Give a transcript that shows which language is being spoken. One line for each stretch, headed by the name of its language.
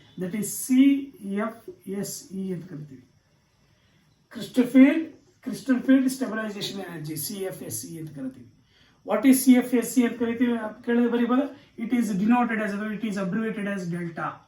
English: That is CFSE
Kannada: ಅಂತ ಕರಿತೀವಿ.
English: Christoffel stabilization energy CFSE ಅಂತ ಕರಿತೀವಿ. What is
Kannada: CFSE ಅಂತ ಕರಿತೀವಿ ಕೇಳಿದ್ರೆ ಬರೀಬಹುದು.
English: It is denoted as, it is abbreviated as delta.